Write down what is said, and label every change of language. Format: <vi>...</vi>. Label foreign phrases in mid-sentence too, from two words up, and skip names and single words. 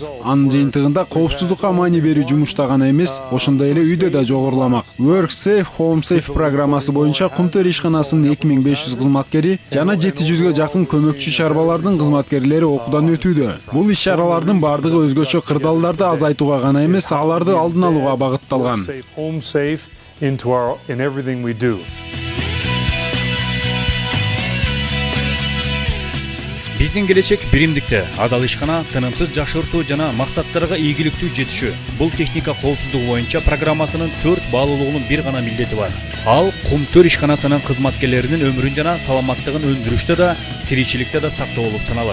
<ky>Анын жыйынтыгында коопсуздукка маани берүү жумушта гана эмес, ошондой эле үйдө да жогоруламак. Work Safe, Home Safe программасы боюнча Кумтөр ишканасынын 2500 кызматкери жана 700гө жакын көмөкчү чарбалардын кызматкерлери окуудан өтүүдө. Бул иш-чаралардын бардыгы өзгөчө кырдаалдарды азайтууга гана эмес, аларды алдын алууга багытталган.</ky> <en>Home safe in everything we do.</en> <ky>Биздин келечек биримдикте, адал ишкана, тынымсыз жашыртуу жана максаттарга ийгиликтүү жетишүү. Бул техника коопсуздугу боюнча программасынын 4 баалуулугунун бир гана милдети бар. Ал Кумтөр ишканасынын кызматкерлеринин өмүрүн жана саламаттыгын өндүрүштө да, тиричиликте да сактоо болуп саналат.</ky>